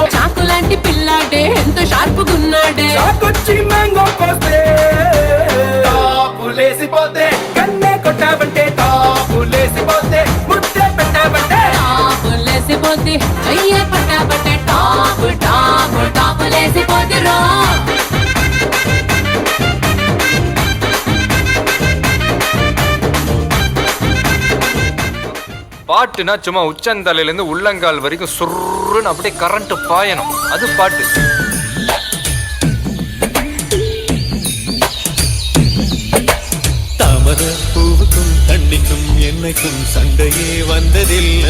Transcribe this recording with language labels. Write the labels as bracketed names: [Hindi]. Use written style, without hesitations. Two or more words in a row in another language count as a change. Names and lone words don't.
[Telugu] చాకులాంటి పిల్లాడే ఎంత షార్పుగున్నాడే చాకొచ్చి మ్యాంగో కోస్తే టాపులేసి పోతే కన్నే కొట్టావంటే టాపులేసి పోతే ముద్దే పెట్టావంటే టాపులేసి పోతే చెయ్యే పట్టాబట్టే టాపు టాపు టాపులేసి పోతే రో [Tamil] பாட்டுனா சும்மா உச்சந்தலையிலேருந்து உள்ளங்கால் வரைக்கும் சுருன்னு அப்படியே கரண்ட் பாயணும், அது பாட்டு. தாமர பூவுக்கும் தண்ணிக்கும் என்னைக்கும் சண்டையே வந்ததில்லை.